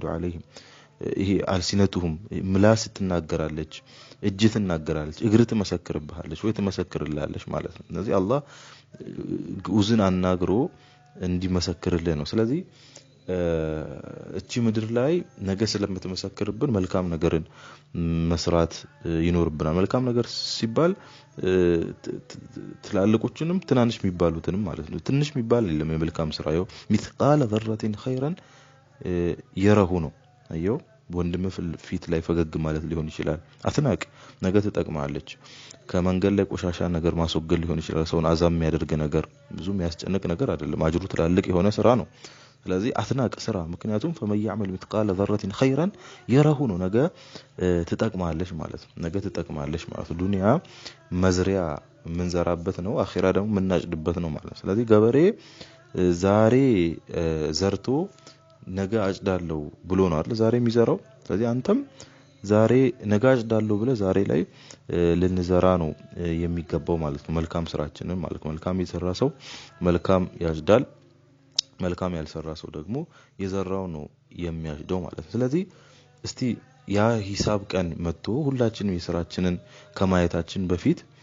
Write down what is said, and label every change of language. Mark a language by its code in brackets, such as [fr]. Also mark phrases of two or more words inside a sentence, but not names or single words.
[am] አለይሂም ይሄ አልሲነቱሁም ምላስ ትናገራለች እጅ ትናገራለች እግር ትመሰክርብሃለች ወይ ትመሰክርልሃለች ማለት ነው ስለዚህ አላህ ግኡዝን አናግሮ እንዲመሰክርልህ ነው ስለዚህ እቺ ምድር ላይ ነገ ስለምትመሰክርብን መልካም ነገርን መስራት ይኖርብናል መልካም ነገር ሲባል ትላልቆችንም ትናንሽ የሚባሉትንም ማለት ነው ትንሽ የሚባል የለም የመልካም ስራ ይው [ar] مثقال ذره خيرا [am] የረሁ ነው አየው ወንድም ፊት ላይ ፈገግ ማለት ሊሆን ይችላል አትናቅ ነገ ተጠቅማለች ከመንገድ ላይ ቆሻሻ ነገር ማስወገድ ሊሆን ይችላል ሰውን አዛም የሚያደርግ ነገር ብዙ የሚያስጨንቅ ነገር አይደለም አጅሩ ትላልቅ የሆነ ስራ ነው ስለዚህ አትናቅ ስራ ምክንያቱም [ar] فمن يعمل مثقال ذره خيرا يره [am] ነው ነገ ተጠቅማለች ማለት ነው ነገ ተጠቅማለች ማለት ዱንያ መዝሪያ ምንዘራበት ነው አኺራ ደግሞ ምናጭድበት ነው ማለት ስለዚህ ገበሬ ዛሬ ዘርቶ ነገ አጭዳለው ብሎ ነው አይደል ዛሬ የሚዘራው ስለዚህ አንተም ዛሬ ነገ አጭዳለው ብለ ዛሬ ላይ ልንዘራ ነው የሚገባው ማለት ነው መልካም ስራችንን ማለት መልካም የሰራ ሰው መልካም ያጭዳል መልካም ያልሰራ ሰው ደግሞ የዘራው ነው የሚያጭደው ማለት ስለዚህ እስቲ ያ ሂሳብ ቀን መጥቶ ሁላችንም የሥራችንን ከማየታችን በፊት